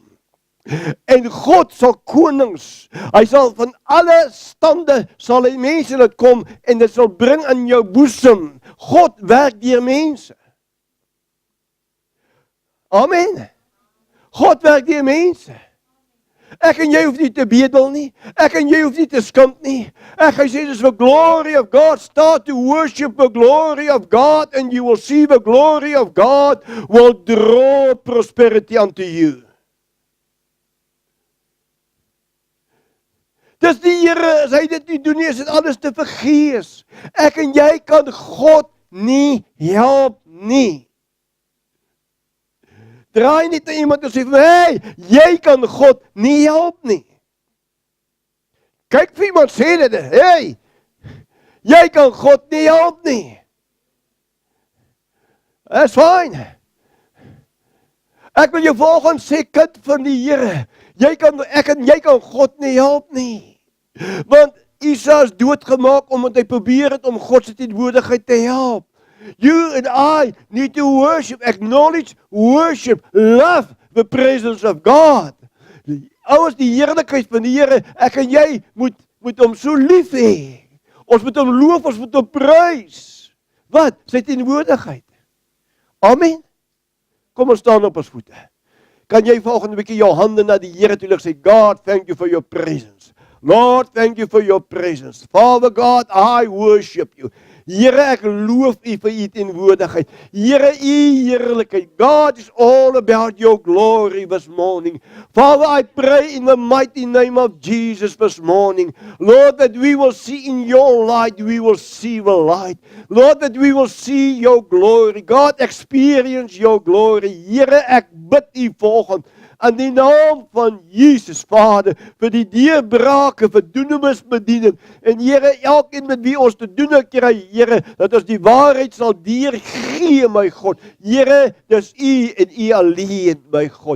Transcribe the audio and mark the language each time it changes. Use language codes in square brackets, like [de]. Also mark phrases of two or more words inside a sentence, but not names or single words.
[af] En God sal konings, hy sal van alle stande, sal hy mense laat kom en dit sal bring in jou boesem. God werk deur mense. Amen. God werk deur mense. Ek en jy hoef nie te bedel nie. Ek en jy hoef nie te skimp nie. Ek gaan sê dis [en] the glory of God. Start to worship the glory of God and you will see the glory of God will draw prosperity unto you. [af] Dis die Here, as hy dit nie doen nie, is dit alles te vergees. Ek en jy kan God nie help nie. Draai nie te iemand en sê, hey, jy kan God nie help nie. Kyk vir iemand sê dit, hey, jy kan God nie help nie. [en] That's fine. [af] Ek wil jou volgens sê, kind van die Here, ek en jy kan God nie help nie. Want Isa is doodgemaak omdat hy probeer het om God se teenwoordigheid te help. [en] You and I need to worship, acknowledge, worship, love the presence of God. [af] Ouers, die heerlikheid van die Here, ek en jy moet hom so lief hê. Ons moet hom loof, ons moet hom prys. Wat? Sy teenwoordigheid. Amen. Kom ons staan op ons voete. Kan jy volgende bietjie jou hande na die Here toe lig, sê, God, [en] thank you for your presence. Lord, thank you for your presence. Father God, I worship you. [af] Here, ek loof u vir u teenwoordigheid. Here, u heerlikheid. [en] God is all about your glory this morning. Father, I pray in the mighty name of Jesus this morning. Lord, that we will see in your light, we will see the light. Lord, that we will see your glory. God, experience your glory. [af] Here, ek bid u volgende. In die naam van Jesus, Vader, vir die deurbrake, vir doenemisbediening. En Here, elkeen met wie ons te doen kry, Here, dat ons die waarheid sal deurgee, my God. Here, dis u en u alleen, my God.